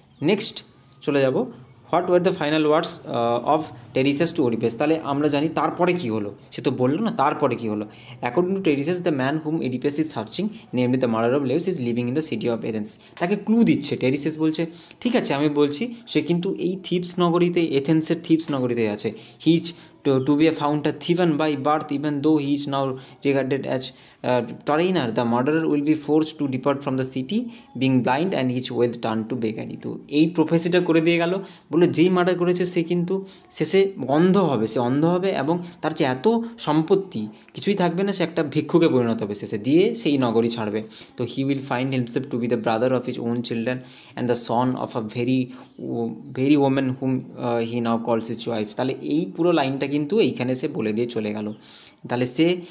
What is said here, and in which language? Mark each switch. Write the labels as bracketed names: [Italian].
[Bangla] Next চলে যাব, [English] What were the final words of Tiresias to Oedipus. [Bangla] তাহলে আমরা জানি তারপরে কী হলো, সে তো বললো না তারপরে কী হলো। [English] According to Tiresias the man whom Oedipus is searching namely the murder of Laius is living in the city of Athens. [Bangla] তাকে ক্লু দিচ্ছে, টেরিসাস বলছে ঠিক আছে আমি বলছি, সে কিন্তু এই থিবস নগরীতে, এথেন্সের থিবস নগরীতে আছে। [English] He is to be found a thief by birth, even though he is now regarded as foreigner. The murderer will be forced to depart from the city, being blind and his wealth turned to beggary. [Bangla] তো এই প্রফেসিটা করে দিয়ে গেল, বলে যেই murder করেছে সে কিন্তু শেষে অন্ধ হবে এবং তার যে এত সম্পত্তি কিছুই থাকবে না, সে একটা ভিক্ষুকে পরিণত হবে শেষে, দিয়ে সেই নগরী ছাড়বে। [English] তো he will find himself to be the brother of his own children and the son of a very woman whom he now calls his wife. [Bangla] তাহলে এই পুরো লাইনটা কিন্তু এইখানে সে বলে দিয়ে চলে গেল। তাহলে সে